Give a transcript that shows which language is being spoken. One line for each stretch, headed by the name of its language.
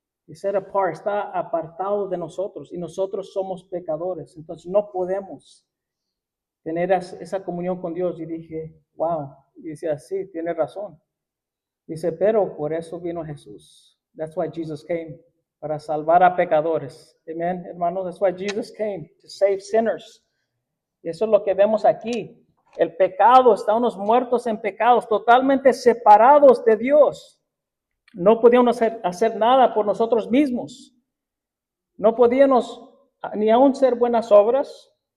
Spanish: y
English: set apart,
Spanish: está apartado de nosotros y nosotros somos pecadores. Entonces no podemos tener esa comunión con Dios. Y dije, wow, y decía, sí, tiene razón. Dice, pero por eso vino Jesús.
English: That's why Jesus came,
Spanish: para salvar a pecadores.
English: Amen, hermanos, that's why Jesus came, to save sinners.
Spanish: Y eso es lo que vemos aquí. El pecado, estábamos muertos en pecados, totalmente separados de Dios. No podíamos hacer nada por nosotros mismos. No podíamos ni aún hacer buenas obras.